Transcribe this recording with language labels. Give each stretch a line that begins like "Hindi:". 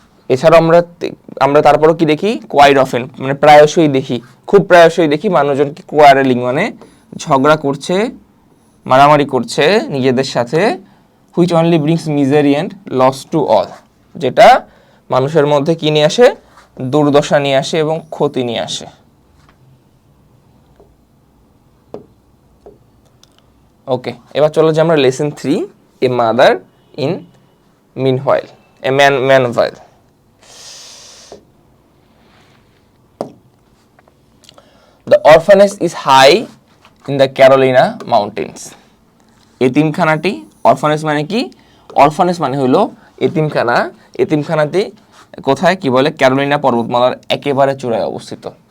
Bangla: এছাড়াও আমরা তারপরও কি দেখি,
English: quite often
Bangla: মানে প্রায়শই দেখি, খুব প্রায়শই দেখি মানুষজনকে কোয়ারেলিং মানে ঝগড়া করছে, মারামারি করছে নিজেদের সাথে,
English: which only brings misery and loss to all,
Bangla: যেটা মানুষের মধ্যে কি নিয়ে আসে, দুর্দশা নিয়ে আসে এবং ক্ষতি নিয়ে আসে। ওকে, এবার চলো যে আমরা lesson 3,
English: a mother in meanwhile,
Bangla: A ম্যানহোয়াইল।
English: The orphanage is high in the Carolina mountains.
Bangla: এতিমখানাটি, orphanage মানে কি, অরফানেজ মানে হলো এতিমখানা, এতিমখানাটি কোথায়, কি বলে, ক্যারোলিনা পর্বতমালার একেবারে চূড়ায় অবস্থিত।